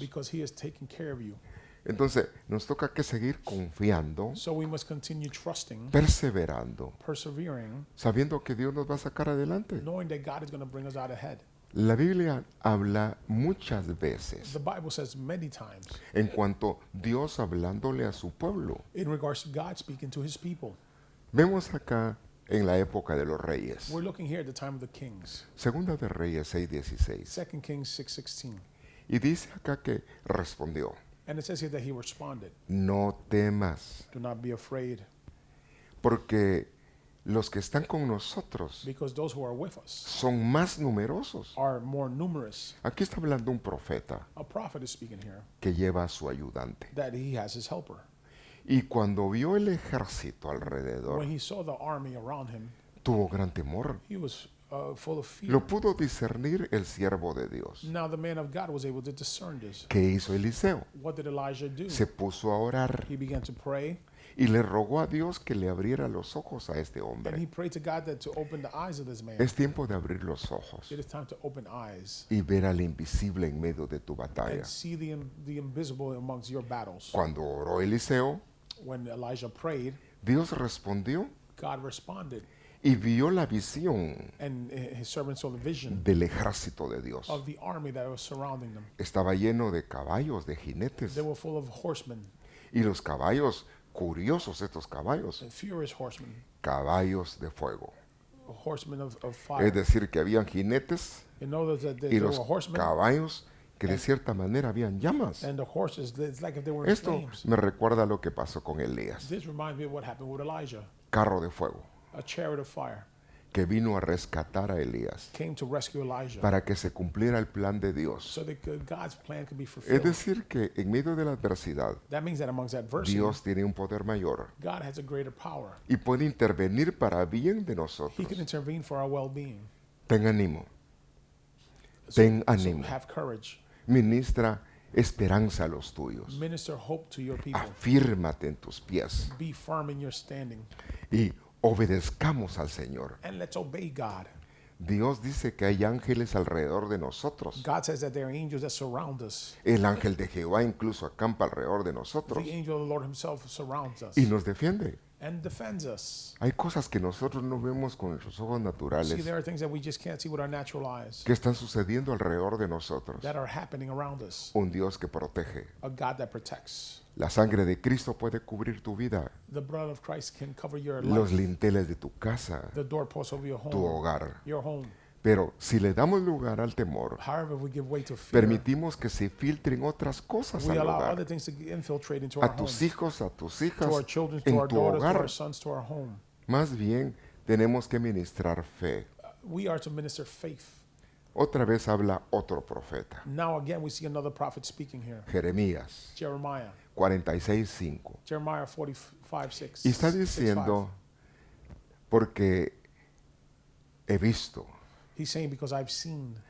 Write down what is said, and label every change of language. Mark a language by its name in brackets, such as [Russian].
[English] because he is taking care of you. [Spanish] Entonces, nos toca que seguir confiando, [English] So we must continue trusting, [Spanish] perseverando, [English] persevering, [Spanish] sabiendo que Dios nos va a sacar adelante. [English] knowing that God is going to bring us out ahead. [Spanish] La Biblia habla muchas veces [English] The Bible says many times [Spanish] en cuanto Dios hablándole a su pueblo. [English] in regards to God speaking to his people. [Spanish] Vemos acá en la época de los reyes. [English] We're looking here at the time of the kings. [Spanish] Segunda de Reyes 6:16. [English] 2 Kings 6:16. [Spanish] Y dice acá que respondió, [English] And it says here that he responded, [Spanish] no temas, [English] do not be afraid, [Spanish] porque los que están con nosotros [English] because those who are with us [Spanish] son más numerosos. [English] are more numerous. [Spanish] Aquí está hablando un profeta [English] A prophet is speaking here [Spanish] que lleva a su ayudante. [English] that he has his helper. [Spanish] Y cuando vio el ejército [English] When [Spanish] alrededor, [English] he saw the army around him, [Spanish] tuvo gran temor. [English] he was full of fear. [Spanish] Lo pudo discernir el siervo de Dios. [English] Now the man of God was able to discern this. [Spanish] ¿Qué hizo Eliseo? [English] What did Elijah do? [Spanish] Se puso a orar [English] He began to pray, [Spanish] y le rogó a Dios que le abriera los ojos a este [English] and he [Spanish] hombre. [English] prayed to God that to open the eyes of this man. [Spanish] Es tiempo de abrir los ojos [English] It is time to open eyes [Spanish] y ver al invisible en medio de tu batalla. [English] and see the invisible amongst your battles. [Spanish] Cuando oró Eliseo, [English] When Elijah prayed, [Spanish] Dios respondió [English] God responded, [Spanish] y vio la visión [English] And his servant saw the vision [Spanish] del ejército de Dios. [English] of the army that was surrounding them. [Spanish] Estaba lleno de caballos, de jinetes. [English] They were full of horsemen, [Spanish] Y los caballos, curiosos estos caballos, [English] and furious horsemen, [Spanish] caballos de fuego. [English] horsemen of [Spanish] Es [English] fire. [Spanish] decir, que habían jinetes [English] You know that [Spanish] y [English] there [Spanish] los [English] were horsemen, [Spanish] caballos que de cierta manera habían llamas. [English] and the horses, it's like if they were in [Spanish] Esto [English] flames. [Spanish] me recuerda lo que pasó con Elías, [English] This reminds me of what happened with Elijah. [Spanish] carro de fuego, [English] A chariot of fire [Spanish] que vino a rescatar a Elías [English] came to rescue Elijah [Spanish] para que se cumpliera el plan de Dios. [English] so that God's plan could be [Spanish] Es [English] fulfilled. [Spanish] decir, que en medio de la adversidad, [English] That means that amongst adversity, [Spanish] Dios tiene un poder mayor [English] God has a greater power. [Spanish] y puede intervenir para bien de [English] He [Spanish] nosotros. [English] can intervene for our well-being. [Spanish] Ten ánimo, [English] So, [Spanish] ten [English] so [Spanish] ánimo. [English] have courage. [Spanish] Ministra esperanza a los tuyos. [English] Minister hope to your people. [Spanish] Afírmate en tus pies [English] Be firm in your standing. [Spanish] y obedezcamos al Señor. [English] And let's obey God. [Spanish] Dios dice que hay ángeles alrededor de nosotros. [English] God says that there are angels that surround us. [Spanish] El ángel de Jehová incluso acampa alrededor de [English] The [Spanish] nosotros [English] angel of the Lord himself surrounds us [Spanish] y nos defiende. [English] and defends us. [Spanish] Hay cosas que nosotros no vemos con nuestros ojos [English] See, [Spanish] naturales [English] there are things that we just can't see with our natural eyes [Spanish] que están sucediendo alrededor de nosotros. [English] that are happening around us. [Spanish] Un Dios que protege. [English] A God that protects. [Spanish] La sangre de Cristo puede cubrir tu vida, [English] The blood of Christ can cover your [Spanish] los [English] life, [Spanish] linteles de tu casa, [English] the doorposts of your [Spanish] tu [English] home, [Spanish] hogar. [English] your home. [Spanish] Pero si le damos lugar al temor, [English] However, if we give way to fear, [Spanish] permitimos que se filtren otras cosas [English] we [Spanish] al [English] allow [Spanish] hogar, [English] other things to infiltrate into our [Spanish] a tus [English] home, [Spanish] hijos, a tus [English] to [Spanish] hijas, [English] our children, to [Spanish] en [English] our [Spanish] tu [English] daughters, to [Spanish] hogar. [English] our sons, to our home. [Spanish] Más bien, tenemos que ministrar fe. [English] We are to minister faith. [Spanish] Otra vez habla otro profeta, [English] Now again, we see another prophet speaking here. [Spanish] Jeremías [English] Jeremiah. [Spanish] 46:5. [English] Jeremiah 45:6. [Spanish] Y está [English] 6:5. [Spanish] diciendo, porque he visto [English] He's saying, because I've seen